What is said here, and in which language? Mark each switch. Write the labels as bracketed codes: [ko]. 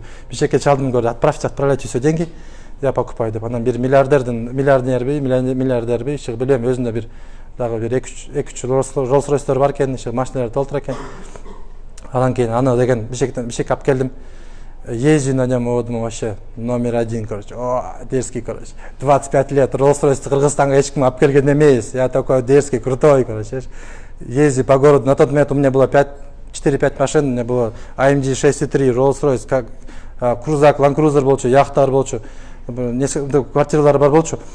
[ky] Бишекке чалдым, [ru] говорю, отправляйте все деньги, я покупаю деп. [ky] Анан бир миллиардерби, иши билем, өзүндө бир дагы бир 2-3 Rolls-Royce'тор бар экен, иши машиналар толтура экен. Анан кийин аны деген бишекке алып келдим. [ru] Езжу на нем, вот, вообще номер 1, короче, дерзкий, короче, 25 лет, Rolls-Royce [ky] Кыргызстанга эчким алып келген эмес, [ru] я такой дерзкий, крутой, короче, езжу по городу. На тот момент у меня было 4-5 машин, у меня было AMG 6.3, Rolls-Royce, Крузак, Land Cruiser [ky] болчу, яхтар болчу, [ru] несколько квартиралар [ky] бар болчу.